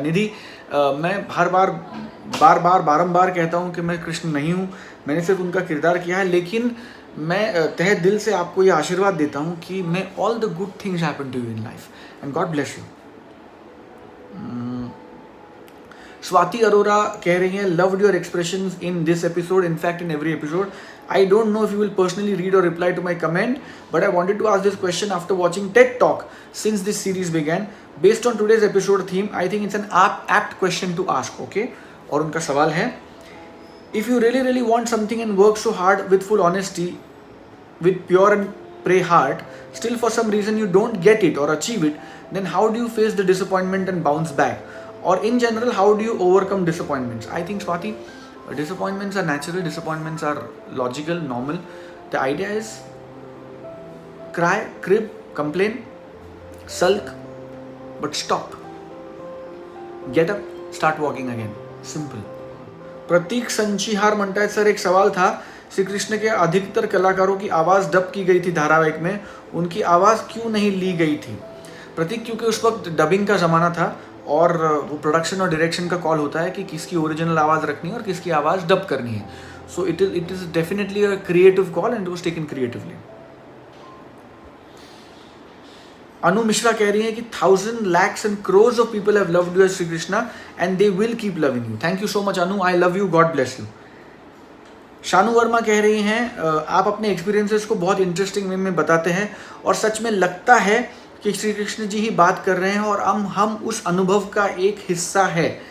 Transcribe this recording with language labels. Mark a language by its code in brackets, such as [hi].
[hi] निधि मैं हर बारंबार कहता हूँ कि मैं कृष्ण नहीं हूँ, मैंने सिर्फ उनका किरदार किया है, लेकिन मैं तहे दिल से आपको ये आशीर्वाद देता हूँ कि मैं [en] All the good things happen to you in life and God bless you. Swati Arora [hi] कह रही हैं [en] Loved your expressions in this episode, in fact in every episode. I don't know if you will personally read or reply to my comment, but I wanted to ask this question after watching TED Talk since this series began. Based on today's episode theme, I think it's an apt question to ask, okay? [hi] और उनका सवाल है, [en] if you really want something and work so hard with full honesty, with pure and pray heart, still for some reason you don't get it or achieve it, then how do you face the disappointment and bounce back? Or in general, how do you overcome disappointments? I think Swati, disappointments are natural, disappointments are logical, normal. The idea is cry, crib, complain, sulk, but stop. Get up, start walking again. Simple. [hi] प्रतीक संचिहार म्हणता है sir एक सवाल था, श्री कृष्ण के अधिकतर कलाकारों की आवाज़ डब की गई थी धारावाहिक में, उनकी आवाज़ क्यों नहीं ली गई थी? प्रतीक क्योंकि उस वक्त डबिंग का ज़माना था और वो प्रोडक्शन और डायरेक्शन का कॉल होता है कि किसकी ओरिजिनल आवाज़ रखनी है और किसकी आवाज़ डब करनी है. [en] So it is definitely a creative call and it was taken creatively. Anu Mishra [hi] कह रही है कि [en] 1000 lakhs and crores of people have loved you as Sri Krishna and they will keep loving you. Thank you so much Anu, I love you, God bless you. [hi] Shanu Verma कह रही हैं आप अपने experiences को बहुत इंटरेस्टिंग वे में बताते हैं और सच में लगता है कि श्री कृष्ण जी ही बात कर रहे हैं और हम उस अनुभव का एक हिस्सा है.